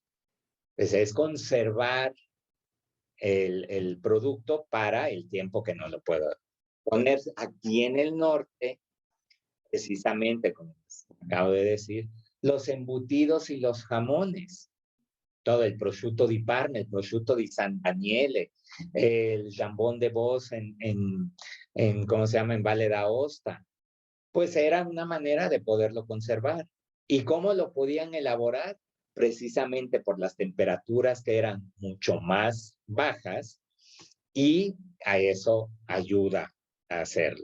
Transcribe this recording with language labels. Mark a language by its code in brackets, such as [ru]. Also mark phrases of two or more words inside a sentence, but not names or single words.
[es] Pues es conservar el producto para el tiempo que no lo puedo poner. Aquí en el norte, precisamente, como acabo de decir, los embutidos y los jamones, todo el [it] prosciutto di Parma, [es] el [it] prosciutto di San Daniele, [es] el jambón de Bos ¿cómo se llama? En Valle d'Aosta, pues era una manera de poderlo conservar. ¿Y cómo lo podían elaborar? Precisamente por las temperaturas que eran mucho más bajas y a eso ayuda a hacerlo.